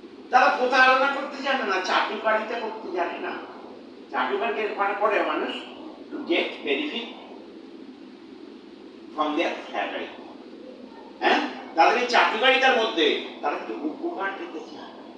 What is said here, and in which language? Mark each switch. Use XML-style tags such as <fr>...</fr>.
<bn>তারা প্রতারণা করতে জানে না, চাটুকারিতা করতে জানে না। চাটুকারি করে মানুষ</bn> <en>to get benefit from their flattery.</en> <bn>হ্যাঁ, তাদের এই চাটুকারিতার মধ্যে তারা একটু উপকার পেতে চায়।</bn>